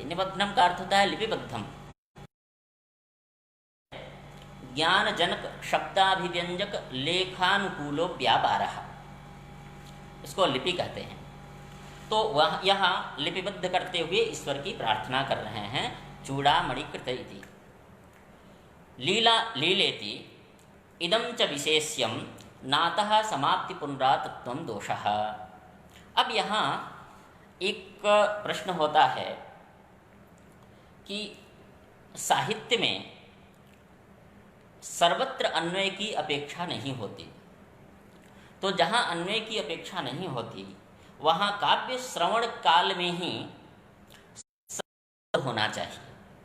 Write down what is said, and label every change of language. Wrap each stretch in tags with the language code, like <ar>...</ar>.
<hi>निबंधनम का अर्थ होता है लिपिबद्धम,</hi> <sa>ज्ञान जनक शब्दाभिव्यंजक लेखानुकूलो व्यापारः,</sa> <hi>इसको लिपि कहते हैं। तो वह यहाँ लिपिबद्ध करते हुए ईश्वर की प्रार्थना कर रहे हैं।</hi> <sa>चूड़ामणि कृत इति लीलेति इदं च विशेष्यं नातः समाप्ति पुनरातत्वं दोषः।</sa> <hi>अब यहाँ एक प्रश्न होता है कि साहित्य में सर्वत्र अन्वय की अपेक्षा नहीं होती, तो जहाँ अन्वय की अपेक्षा नहीं होती वहाँ काव्य श्रवण काल में ही होना चाहिए।</hi>